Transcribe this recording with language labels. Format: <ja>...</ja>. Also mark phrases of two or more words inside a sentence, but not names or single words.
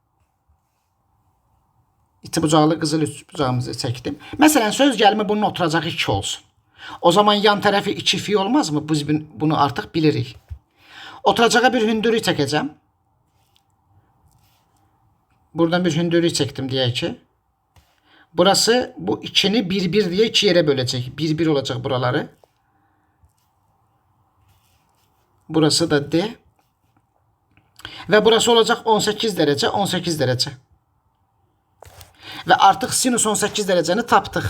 <az>İti bucaqlı qızıl üçbucağımızı çəkdim. Məsələn, söz gəlimi bunun oturacağı 2 olsun. O zaman yan tərəfi 2 fi olmazmı? Biz bunu artıq bilirik. Oturacağa bir hündürlük çəkəcəm. Buradan bir hündürlük çəkdim deyək ki.</az> <tr>Burası bu 2'ni 1-1 diye 2 yere bölecek. 1-1 olacak buraları. Burası da D. Ve burası olacak 18 derece, 18 derece. Ve artık sinüs 18 dereceni taptık.</tr>